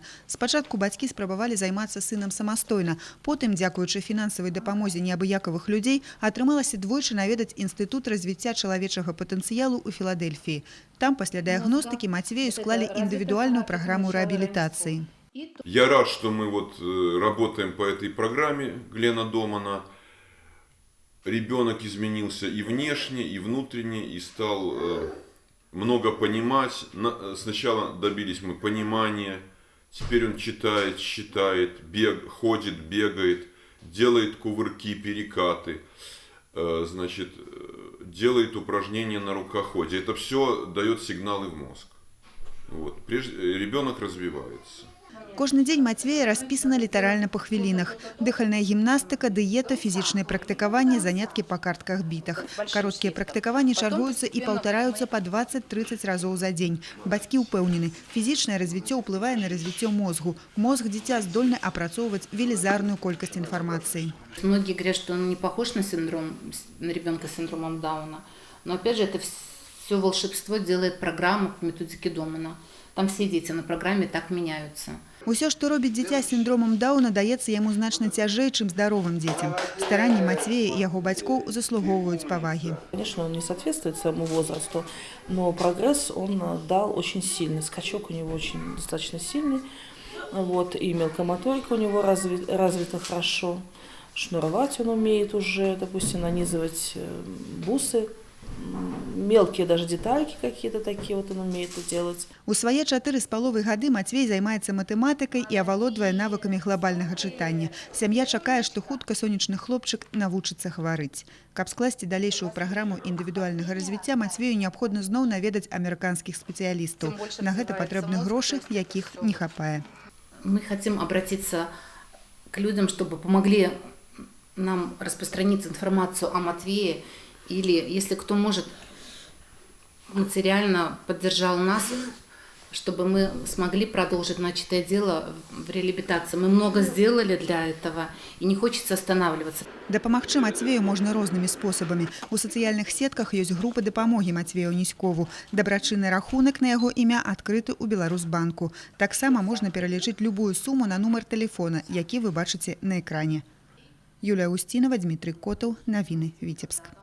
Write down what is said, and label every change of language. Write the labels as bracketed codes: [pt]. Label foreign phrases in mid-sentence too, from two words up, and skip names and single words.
[be] Спачатку бацькі спрабавалі займацца сынам самастойна. Потым, дзякуючы фінансавай дапамозе неабыякавых людзей, атрымалася двойчы наведаць інстытут развіцця чалавечага патэнцыялу ў Філадельфіі. Там пасля дыягностыкі Мацвею склалі індывідуальную праграму рэабілітацыі. [ru] Я рад, что мы работаем по этой программе Глена Домана. Ребенок изменился и внешне, и внутренне, и стал много понимать. Сначала добились мы понимания, теперь он читает, считает, ходит, бегает, делает кувырки, перекаты, делает упражнения на рукоходе. Это все дает сигналы в мозг. Ребенок развивается. [be] Кожны дзень Матвея распісана літаральна па хвілінах. Дыхальная гімнастыка, дыета, фізічныя практыкаванні, заняткі па картках-бітах. Кароткія практыкаванні чаргуюцца і паўтараюцца па 20-30 разоў за дзень. Бацькі ўпэўнены, фізічнае развіццё ўплывае на развіццё мозгу. Мозг дзіця здольны апрацоўваць велізарную колькасць інфармацыі. [ru] Многие говорят, что он не похож на ребенка с синдромом Дауна. Но опять же, это все волшебство делает программа по методике Домана. Там все дети на программе так меняются. [be] Усё, што робіць дзіця з сіндромам Дауна, даецца яму значна цяжэй, чым здаровым дзецям. Старанні Матвея і яго бацькоў заслугоўваюць павагі. [ru] Конечно, он не соответствует своему возрасту, но прогресс он дал очень сильный. Скачок у него очень достаточно сильный. Вот, и мелкомоторика у него развита хорошо. Шнуровать он умеет уже, допустим, нанизывать бусы. Мелкие даже детальки какие-то такие вот он умеет делать. [be] У свае 4,5 гады Матвей займаецца матэматыкай і авалодвае навыкамі глобальнага чытання. Сям'я чакае, што хутка сонечны хлопчык навучыцца гаварыць. Каб скласці далейшую праграму індывідуальнага развіцця, Матвею неабходна зноў наведаць амерыканскіх спецыялістаў. На гэта патрэбны грошы, якіх не хапае. [ru] Мы хотим обратиться к людям, чтобы помогли нам распространить информацию о Матвее, или, если кто может, материально поддержал нас, чтобы мы смогли продолжить начатое дело в реабилитации. Мы много сделали для этого, и не хочется останавливаться. [be] Дапамагчы Матвею можна рознымі спосабамі. У сацыяльных сетках ёсць групы дапамогі Матвею Ніськову. Дабрачынны рахунак на яго імя адкрыты ў Беларусбанку. Таксама можна пералічыць любую суму на нумар тэлефона, які вы бачыце на экране. Юлія Устінова, Дмітрий Котаў, Навіны, Віцебск.